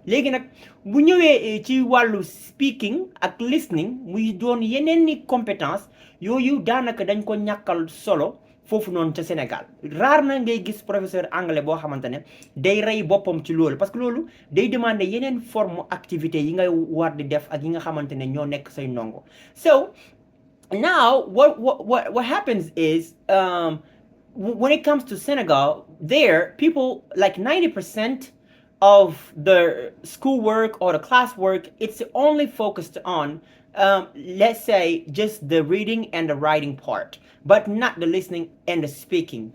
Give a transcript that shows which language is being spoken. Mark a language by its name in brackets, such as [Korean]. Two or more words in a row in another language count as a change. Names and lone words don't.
[Wolof] léegi nag bu ñëwee ci wàllu speaking ak listening muy doon yeneen ni compétence yooyu daanaka dañ ko ñàkkal solo foofu noonu ca Sénégal rare na ngay gis [French] professeur anglais [Wolof] boo xamante ne day rey boppam ci loolu [French] parce que [Wolof] loolu day demander yeneen [French] forme activité [Wolof] yi ngay war di def ak yi nga xamante ne ñoo nekk say ndongo. [English] So now what happens is when it comes to Senegal, there people like 90% of the schoolwork or the classwork, it's only focused on let's say just the reading and the writing part, but not the listening and the speaking.